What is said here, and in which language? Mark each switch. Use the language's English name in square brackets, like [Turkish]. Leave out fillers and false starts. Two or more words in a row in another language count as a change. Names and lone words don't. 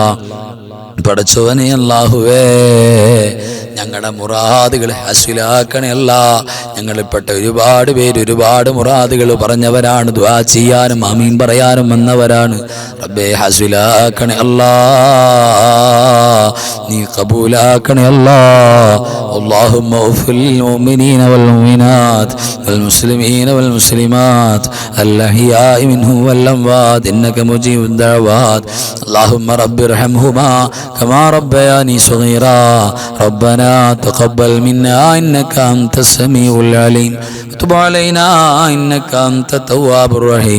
[Malayalam] പടച്ചവനെ, അല്ലാഹുവേ, ഞങ്ങളുടെ മുറാദുകൾ ഹസ്വിലാക്കണേ അല്ലാ. ഞങ്ങളിൽപ്പെട്ട ഒരുപാട് പേര് ഒരുപാട് മുറാദുകൾ പറഞ്ഞവരാണ്, ദുആ ചെയ്യാനും ആമീൻ പറയാനും വന്നവരാണ്. റബ്ബേ, ഹസ്വിലാക്കണേ അല്ലാ, നീ കബൂലാക്കണേ അല്ലാ. [Arabic] اللهم اغفر للمؤمنين والمؤمنات والمسلمين والمسلمات الأحياء منهم والأموات إنك مجيب الدعوات. اللهم رب ارحمهما كما ربياني صغيرا. ربنا تقبل منا إنك أنت السميع العليم وتب علينا إنك أنت التواب الرحيم.